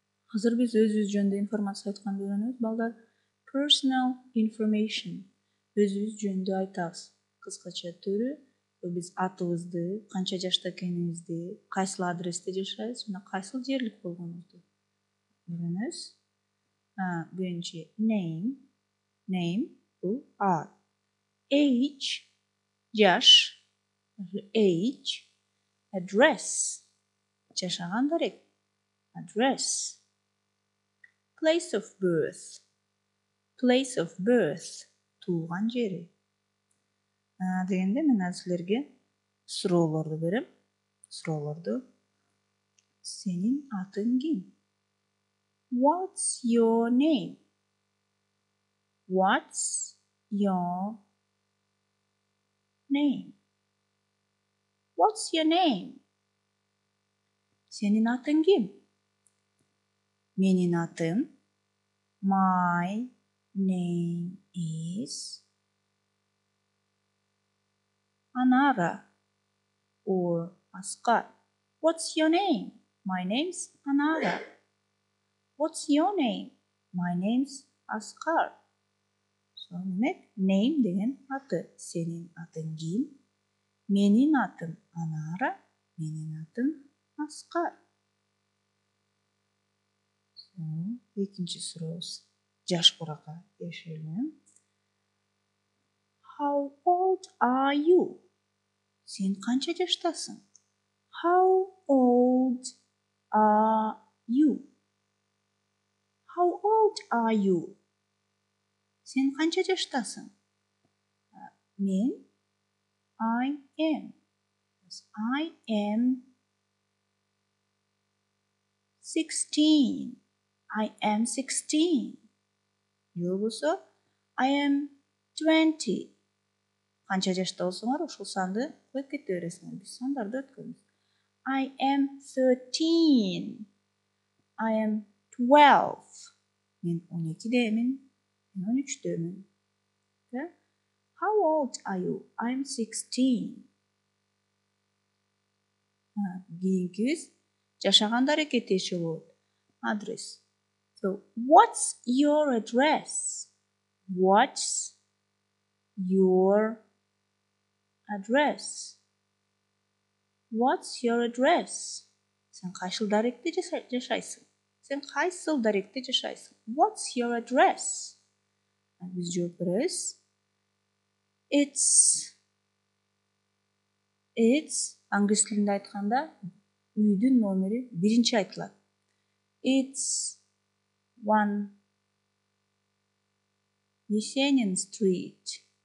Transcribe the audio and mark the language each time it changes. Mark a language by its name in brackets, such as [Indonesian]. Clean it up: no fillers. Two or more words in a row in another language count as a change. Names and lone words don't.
[Kyrgyz] Азыр биз өзүбүз жөнүндө информация айтканды үйрөнөбүз. Балдар, [English] personal information. [Kyrgyz] Өзүбүз жөнүндө айтабыз. Кыскача түрү биз атыбызды, канча жашта экенибизди, кайсыл адресте жашайбыз жана кайсыл жерлик болгонубузду үйрөнөбүз. Биринчи name. Name бул ат. Age жаш. Age. Address жашаган дарек. [English] Address. Place of birth. Place of birth. [Kyrgyz] Туулган жери. Дегенде мен азыр силерге суроолорду берем. Суроолорду. Сенин атың ким? [English] What's your name? What's your name? What's your name? [Kyrgyz] Сенин атың ким? Менин атым. [English] My name is Anara or Askar. What's your name? My name's Anara. What's your name? My name's Askar. [Kyrgyz] So, name деген аты. Сенин атың ким? Менин атым Анара. Менин атым Аскар. Экинчи сурообуз жаш бурака келишели. [English] How old are you? [Kyrgyz] Сен канча жаштасың? [English] How old are you? How old are you? [Kyrgyz] Сен канча жаштасың? Мен [English] I am 16. I am 16. [Kyrgyz] Je болсо [English] I am 20. [Kyrgyz] Канча жашта болсоңор ушул санды коюп кете бересиңер. Биз сандарды өткөнбүз. [English] I am 13. I am 12. [Kyrgyz] Мен 12-демин. Мен 13-дөмүн. [English] How old are you? I am 16. [Kyrgyz] Кийинкибиз жашаган дарекет иши болот. Адрес. [English] So, what's your address? What's your address? What's your address? [Kyrgyz] Сен кайсыл даректе жашайсың? Сен кайсыл даректе жашайсың? [English] What's your address? [Kyrgyz] Биз жооп беребиз. It's англис тилинде айтканда үйдүн номери биринчи айтылат. [English] It's 1 Yesenin Street.